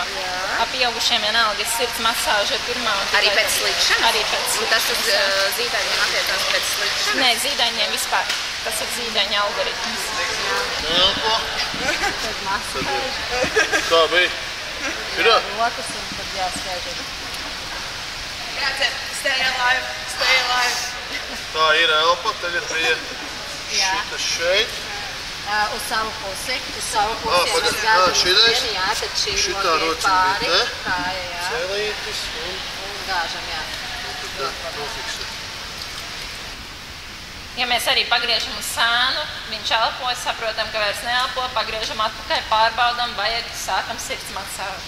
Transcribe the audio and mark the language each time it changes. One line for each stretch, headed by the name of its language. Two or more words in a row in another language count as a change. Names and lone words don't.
Latvian: Pieaugušiem vienalga ir sirds masāža pirmā. Arī pēc slīkšanas? Arī pēc slīkšanas. Un tas uz zīdaiņiem attiecās pēc slīkšanas? Nē, zīdaiņiem vispār. Tas ir zīdaiņa algoritms. Elpo. Tad masāža. Kā bija? Ir? Rokas un tad jāskaita.
English: Stay alive, stay alive.
Latvian: Tā ir elpa, tagad bija šitas šeit. Uz savu pusi. Uz savu pusi. Šitais. Jā, tad šī Šitā roka ir rociņa pāri. te. Kāja, jā. Celītis un Un gāžam, jā. nofiksē. Ja mēs arī pagriežam uz sānu, viņš elpo, saprotam, ka vairs neelpo, pagriežam atpakaļ, pārbaudam, vajag, sākam sirds masāžu.